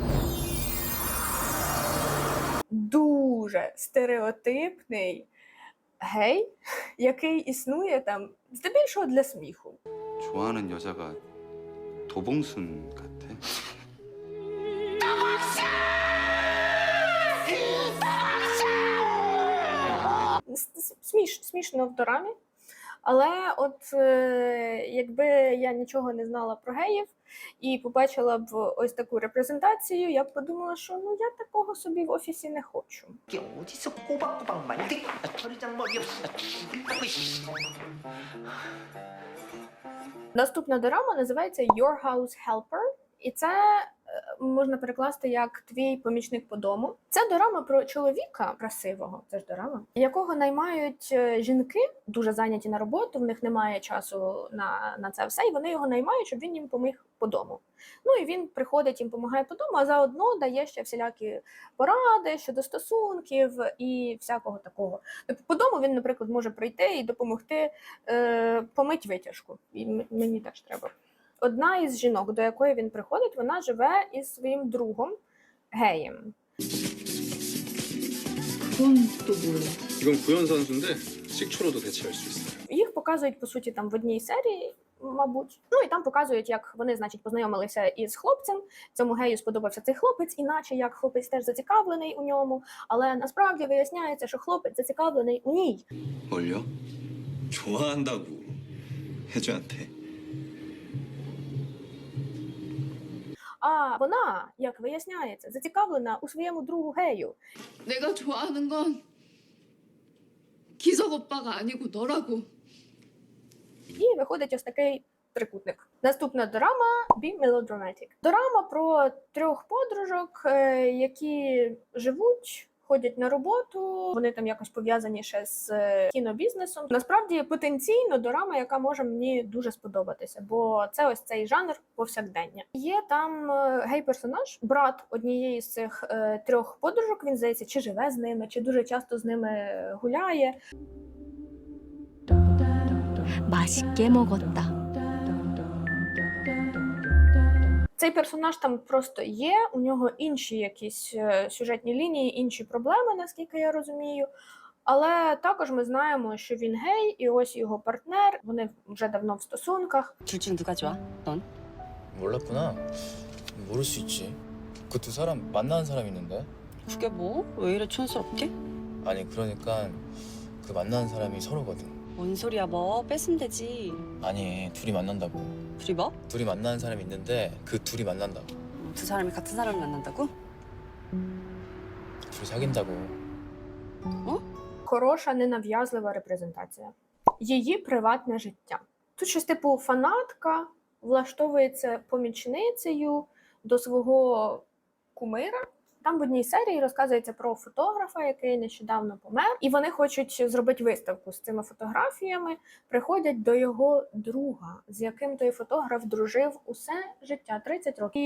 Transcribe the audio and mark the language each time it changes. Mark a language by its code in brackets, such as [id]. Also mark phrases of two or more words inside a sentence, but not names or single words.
[uk] Дуже стереотипний, гей, який існує там здебільшого для сміху. [ko] 좋아하는 여자가 도봉순 같아. [uk] Смішно в дорамі. Але от якби я нічого не знала про геїв і побачила б ось таку репрезентацію, я б подумала, що ну я такого собі в офісі не хочу. [ko] 어디서 꼬박꼬박 말들이 버리장머리 없어 죽일라고 씨. [uk] Наступна дорама називається Your House Helper, і це можна перекласти як твій помічник по дому. Це дорама про чоловіка красивого, це ж дорама, якого наймають жінки, дуже зайняті на роботу, в них немає часу на це все, і вони його наймають, щоб він їм поміг по дому. Ну і він приходить, їм допомагає по дому, а заодно дає ще всілякі поради щодо стосунків і всякого такого. Тобто по дому він, наприклад, може прийти і допомогти помити витяжку. І мені теж треба. Одна із жінок, до якої він приходить, вона живе із своїм другом геєм. [ko] 이건 구연 선수인데 식초로도 대체할 수 있어요. [uk] Їх показують, по суті, там в одній серії, мабуть. Ну і там показують, як вони, значить, познайомилися із хлопцем. Цьому гею сподобався цей хлопець, іначе як хлопець теж зацікавлений у ньому. Але насправді виясняється, що хлопець зацікавлений у ній. [ko] 뭘요? 좋아한다고 혜주한테. [uk] А вона, як виясняється, зацікавлена у своєму другу гею. [ko] 내가 좋아하는 건 기석 오빠가 아니고 너라고. [uk] І виходить ось такий трикутник. Наступна дорама Be Melodramatic. Дорама про трьох подружок, які живуть, ходять на роботу, вони там якось пов'язані ще з кінобізнесом. Насправді потенційно дорама, яка може мені дуже сподобатися, бо це ось цей жанр повсякдення. Є там гей-персонаж, брат однієї з цих трьох подружок, він, здається, чи живе з ними, чи дуже часто з ними гуляє. [ko] 맛있게 먹었다. [uk] Цей персонаж там просто є, у нього інші якісь сюжетні лінії, інші проблеми, наскільки я розумію. Але також ми знаємо, що він гей, і ось його партнер, вони вже давно в стосунках. [ko] 둘 중 누가 좋아? 넌? 몰랐구나. 모를 수 있지. 그 두 사람 만나는 사람 있는데? 그게 뭐? 왜 이래 촌스럽게? 아니 그러니까 그 만나는 사람이 서로거든. 뭔 소리야 뭐 뺐으면 되지. 아니 둘이 만난다고. 둘이 뭐? 둘이 만나는 사람이 있는데 그 둘이 만난다고. 두 사람이 같은 사람을 만난다고? 둘이 사귄다고. [uk] Хороша, ненав'язлива репрезентація. Її приватне життя. Тут щось типу фанатка влаштовується помічницею до свого кумира. Там в одній серії розказується про фотографа, який нещодавно помер, і вони хочуть зробити виставку з цими фотографіями, приходять до його друга, з яким той фотограф дружив усе життя, 30 років.